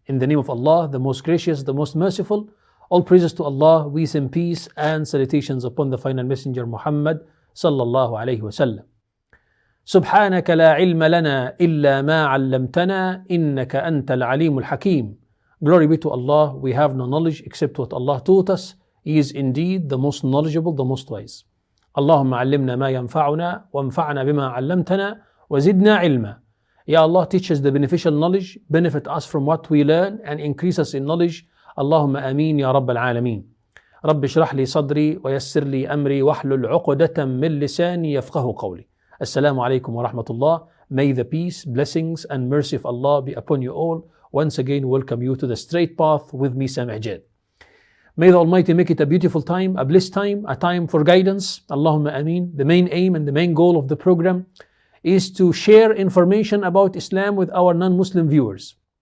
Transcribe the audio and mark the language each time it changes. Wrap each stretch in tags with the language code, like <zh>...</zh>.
<en>In the name of Allah, the most gracious, the most merciful, all praises to Allah, we send peace and salutations upon the final messenger Muhammad</en> <ar>sallallahu alayhi wa sallam. سبحانك لا علم لنا إلا ما علمتنا إنك أنت العليم الحكيم.</ar> <en>Glory be to Allah, we have no knowledge except what Allah taught us. He is indeed the most knowledgeable, the most wise.</en> <ar>اللهم علمنا ما ينفعنا وانفعنا بما علمتنا وزدنا علما.</ar> <en>Ya Allah, teach us the beneficial knowledge, benefit us from what we learn and increase us in knowledge.</en> <ar>اللهم آمين يا رب العالمين. رب اشرح لي صدري ويسر لي أمري واحلل عقدة من لساني يفقه قولي. Assalamu alaikum wa rahmatullah.</ar> <en>May the peace, blessings and mercy of Allah be upon you all. Once again, welcome you to the straight path with me, Samih Jad. May the Almighty make it a beautiful time, a blessed time, a time for guidance.</en> <ar>Allahumma ameen.</ar> <en>The main aim and the main goal of the program is to share information about Islam with our non-Muslim viewers.</en>